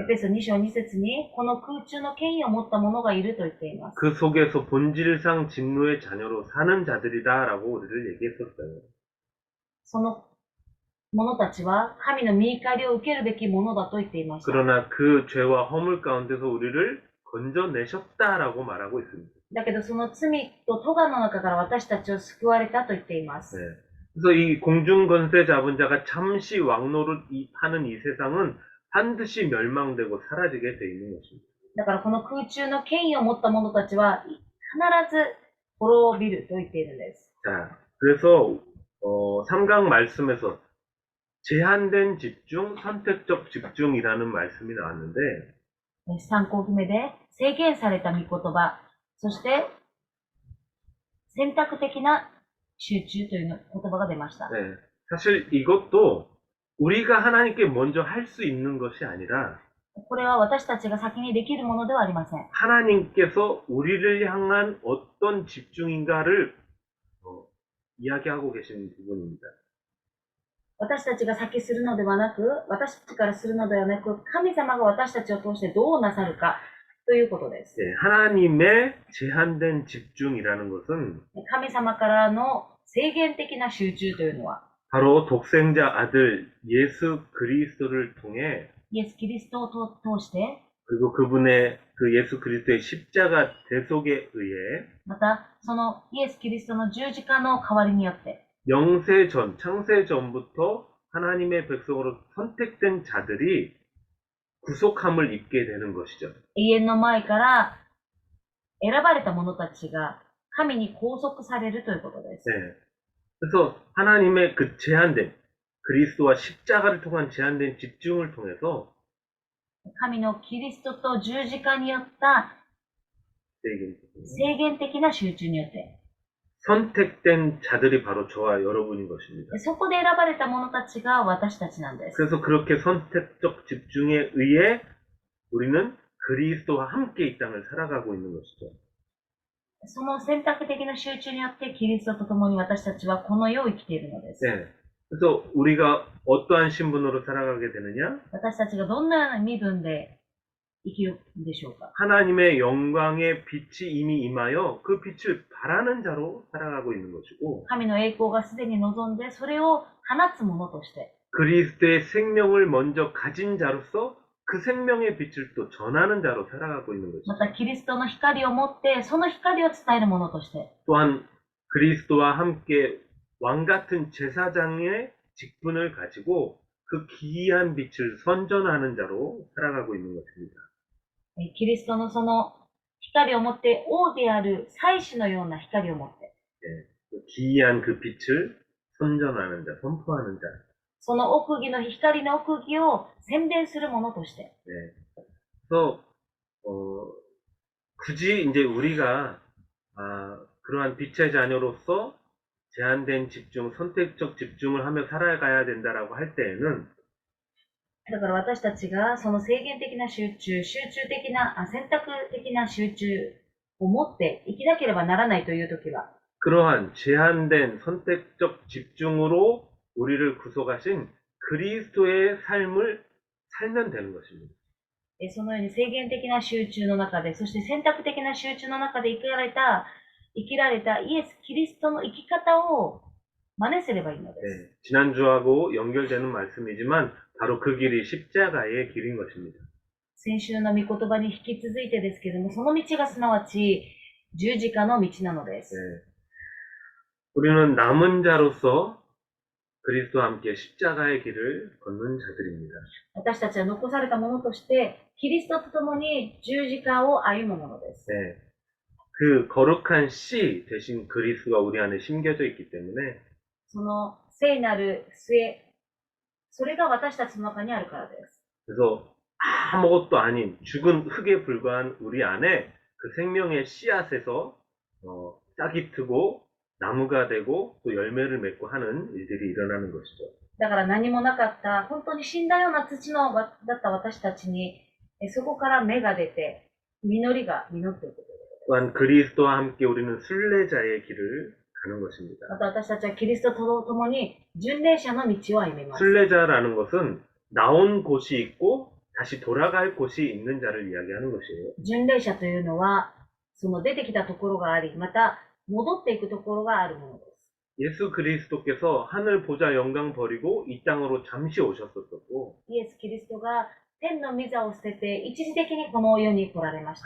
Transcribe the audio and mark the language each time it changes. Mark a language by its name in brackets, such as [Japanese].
[Japanese] エペソ2章2節に、この空中の権威を持った者がいると言っています。 [Korean] 그 속에서 본질상 진노의 자녀로 사는 자들이다라고 우리를 얘기했었어요. [Japanese] その者たちは神の御怒りを受けるべきものだと言っていました。 [Korean] 그러나 그 죄와 허물 가운데서 우리를 건져내셨다라고 말하고 있습니다. [Japanese] だけどその罪と咎の中から私たちを救われたと言っています。 [Korean] 네. 그래서 이 공중 권세 잡은 자가 잠시 왕노를 하는 이 세상은 반드시 멸망되고 사라지게 돼 있는 것입니다. [Japanese] だからこの空中の権威を持った者たちは必ず滅びると言っているんです。 [Korean] 자, 그래서 3강 말씀에서 제한된 집중, 선택적 집중이라는 말씀이 나왔는데 [Japanese] 3項目で制限された御言葉、そして選択的な集中という言葉が出ました。 [Korean] 네, 사실 이것도 우리가 하나님께 먼저 할 수 있는 것이 아니라 [Japanese] これは私たちが先にできるものではありません。 [Korean] 하나님께서 우리를 향한 어떤 집중인가를 이야기하고 계신 부분입니다. [Japanese] 私たちが先するのではなく、私たちからするのではなく、神様が私たちを通してどうなさるかということです。 [Korean] 네, 하나님의 제한된 집중이라는 것은 [Japanese] 神様からの制限的な集中というのは、 [Korean] 바로 독생자 아들 예수 그리스도를 통해 [Japanese] イエス・キリストを通して、 [Korean] 그리고 그분의 그 예수 그리스도의 십자가 대속에 의해 [Japanese] またそのイエス・キリストの十字架の代わりによって、 [Korean] 영세전, 창세전부터 하나님의 백성으로 선택된 자들이 구속함을 입게 되는 것이죠. [Japanese] 永遠の前から選ばれた者たちが神に拘束されるということです。 [Korean] 네. 그래서 하나님의 그 제한된 그리스도와 십자가를 통한 제한된 집중을 통해서 [Japanese] 神のキリストと十字架によった制限的な集中によって、 [Korean] 선택된 자들이 바로 저와 여러분인 것입니다. [Japanese] そこで選ばれた者たちが私たちなんです。 [Korean] 그래서 그렇게 선택적 집중에 의해 우리는 그리스도와 함께 이 땅을 살아가고 있는 것이죠. [Japanese] その選択的な集中によってキリストと共に私たちはこの世を生きているのです。 [Korean] 네. 그래서 우리가 어떠한 신분으로 살아가게 되느냐? [Japanese] 私たちがどんな身分で生きるんでしょうか。 [Korean] 하나님의 영광의 빛이 이미 임하여 그 빛을 바라는 자로 살아가고 있는 것이고 [Japanese] 神の栄光がすでに望んで、それを放つものとして、 [Korean] 그리스도의 생명을 먼저 가진 자로서 그 생명의 빛을 또 전하는 자로 살아가고 있는 것이죠. [Japanese] またキリストの光を持って、その光を伝えるものとして、 [Korean] 또한 그리스도와 함께 왕 같은 제사장의 직분을 가지고 그 기이한 빛을 선전하는 자로 살아가고 있는 것입니다. [Japanese] キリストのその光を持って、王である祭司のような光を持って、 [Korean] 그 기이한 그 빛을 선전하는 자, 선포하는 자. [Japanese] その奥義の光の奥義を宣伝するものとして、 [Korean] 네. 그래서 굳이 이제 우리가 그러한 빛의 자녀로서 제한된 집중, 선택적 집중을 하며 살아가야 된다라고 할 때에는 [Japanese] だから私たちがその制限的な集中、選択的な集中を持って生きなければならないというときは、 [Korean] 그러한 제한된 선택적 집중으로 우리를 구속하신 그리스도의 삶을 살면 되는 것입니다. [Japanese] そのように制限的な集中の中で、そして選択的な集中の中で生きられたイエス・キリストの生き方を真似すればいいのです。 [Korean] 네, 지난주하고 연결되는 말씀이지만 바로 그 길이 십자가의 길인 것입니다. [Japanese] 先週の御言葉に引き続いてですけれども、その道がすなわち十字架の道なのです。 [Korean] 네. 우리는 남은 자로서 그리스도와 함께 십자가의 길을 걷는 자들입니다. [Japanese] 私たちは残されたものとして、キリストと共に十字架を歩むものです。 [Korean] 네. 그 거룩한 씨 대신 그리스도가 우리 안에 심겨져 있기 때문에 [Japanese] その聖なる末、それが私たちの中にあるからです。 [Korean] 그래서 아무것도 아닌 죽은 흙에 불과한 우리 안에 그 생명의 씨앗에서 싹이 트고 나무가 되고 또 열매를 맺고 하는 일들이 일어나는 것이죠. [Japanese] だから何もなかった、本当に死んだような土のだった私たちに、そこから芽が出て、実りが実っていくということです。 [Korean] 또한 그리스도와 함께 우리는 순례자의 길을 가는 것입니다. [Japanese] また私たちはキリストと共に巡礼者の道を歩みます。 [Korean] 순례자라는 것은 나온 곳이 있고 다시 돌아갈 곳이 있는 자를 이야기하는 것이에요. [Japanese] 巡礼者というのは、その出てきたところがあり、また戻っていくところがあるものです。 [Korean] 예수 그리스도께서 하늘 보좌 영광 버리고 이 땅으로 잠시 오셨었고 [Japanese] イエス・キリストが天の御座を捨てて一時的にこの世に来られました。